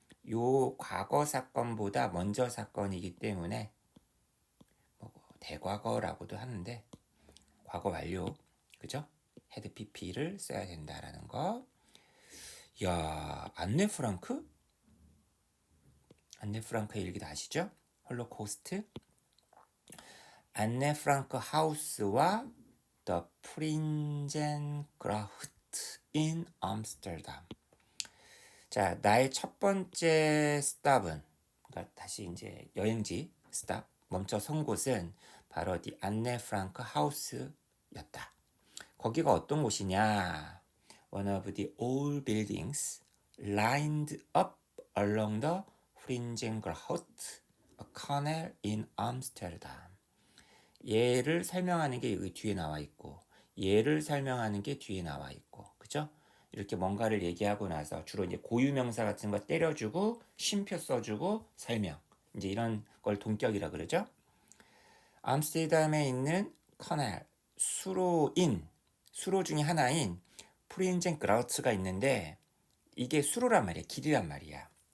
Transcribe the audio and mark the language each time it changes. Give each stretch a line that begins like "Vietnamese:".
Korean: 요 과거 사건보다 먼저 사건이기 때문에 뭐 대과거라고도 하는데 과거 완료, 그죠? had PP를 써야 된다라는 거. 야, 안네 프랑크의 일기 다 아시죠? 홀로코스트. 안네 프랑크 하우스와 The Prinsengracht in Amsterdam. 자, 나의 첫 번째 스탑은, 그러니까 다시 이제 여행지 스탑 멈춰 선 곳은 바로 The 안네 프랑크 하우스였다. 거기가 어떤 곳이냐?
English: One of the old buildings lined up along the Prinsengracht, a canal in Amsterdam.
Korean: 얘를 설명하는 게 여기 뒤에 나와 있고, 얘를 설명하는 게 뒤에 나와 있고, 그죠? 이렇게 뭔가를 얘기하고 나서 주로 이제 고유명사 같은 거 때려주고 쉼표 써주고 설명, 이제 이런 걸 동격이라 그러죠. 암스테르담에 있는 커넬 수로 중에 하나인 프린젠그라우츠가 있는데 이게 수로란 말이야, 길이란 말이야.